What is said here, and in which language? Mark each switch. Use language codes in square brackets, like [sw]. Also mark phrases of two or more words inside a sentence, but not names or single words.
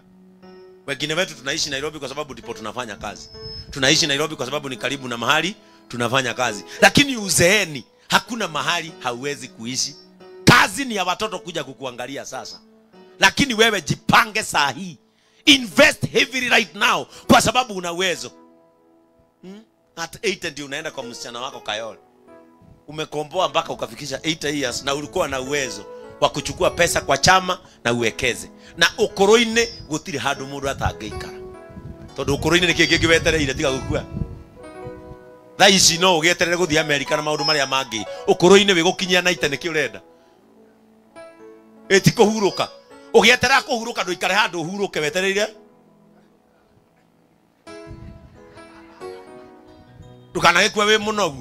[sw] Wengine wetu tunaishi Nairobi kwa sababu ndipo tunafanya kazi. Tunaishi Nairobi kwa sababu ni karibu na mahali tunafanya kazi. Lakini uzeeni hakuna mahali hauwezi kuishi. Kazi ni ya watoto kuja kukuangalia sasa. Lakini wewe jipange saa hii. [en] Invest heavily right now [sw] kwa sababu una uwezo. At 80 ndio unaenda kwa msichana wako Kayole. Umekomboa mpaka ukafikisha 80 years na ulikuwa na uwezo wa kuchukua pesa kwa chama na uwekeze. [ki] Na ukoroine gutiri handu mundu atangeikara. Tondu ukoroine ni kingi wetereire tiga gukua. Tha ici no ugeterere guthii America na maundu maria mangi. Ukoroine we gukinyia na itene ki urenda. Eti kuhuruka. Ugeterera kuhuruka nduikare handu uhuruke wetereire. Ndukana gikwe we munogu.